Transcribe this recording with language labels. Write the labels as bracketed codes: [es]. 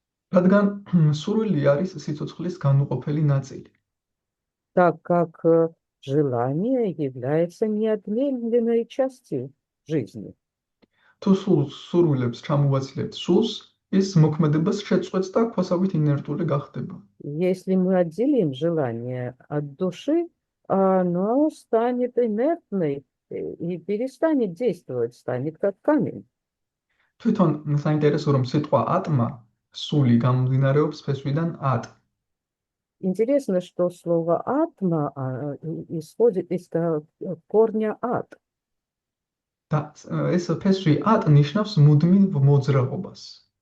[ka] რადგან სურვილი არის სიცოცხლის განუყოფელი ნაწილი. [ru] Так как желание является неотъемлемой частью жизни. [ka] თუ სურვილებს ჩამოვაცლებთ სულს, ის მოქმედებას შეწყვეტს და ქვასავით ინერტული გახდება. [ru] Если мы отделим желание от души, оно станет инертной и перестанет действовать, станет как камень. [ka] თვითონ საინტერესო რომ სიტყვა ატმა, სული გამომდინარეობს ფესვიდან ატ. [ru] Интересно, что слово атма исходит из корня ат. [ka] და ეს ფესვი ატ ნიშნავს მუდმივ მოძრაობას.